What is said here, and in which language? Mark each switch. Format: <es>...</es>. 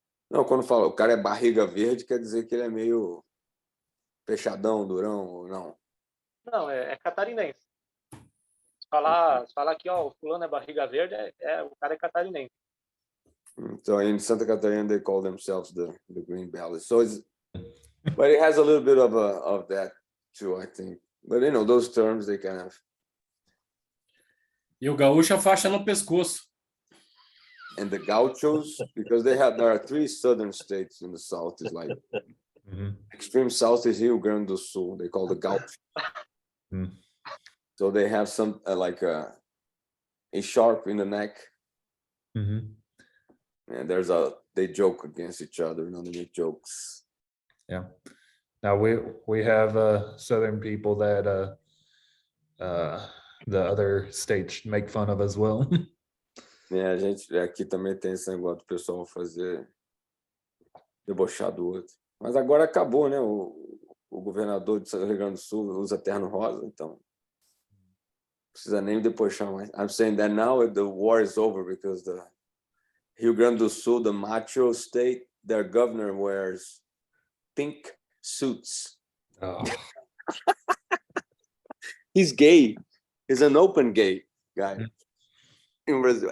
<pt>Não, quando fala o cara é barriga verde, quer dizer que ele é meio fechadão, durão, ou não? Não, é catarinense. Se falar que o fulano é barriga verde, o cara é catarinense.</pt> <en>So in Santa Catarina, they call themselves the green bellies. So but it has a little bit of that too, I think. But those terms, they kind of.</en> <pt>E o gaúcho a faixa no pescoço.</pt> <en>And the gauchos, because there are 3 southern states in the south, is like extreme south is Rio Grande do Sul. They call the gaucho. So they have some like a sharp in the neck. And they joke against each other. They make jokes. Yeah. Now we have southern people that the other states make fun of as well.</en> <pt>A gente aqui também tem esse negócio do pessoal fazer debochar do outro. Mas agora acabou, né? O governador do Rio Grande do Sul usa terno rosa, então não precisa nem debochar mais.</pt> <en>I'm saying that now the war is over because the Rio Grande do Sul, the macho state, their governor wears pink suits. Oh. He's gay. He's an open gay guy. In Brazil.</en>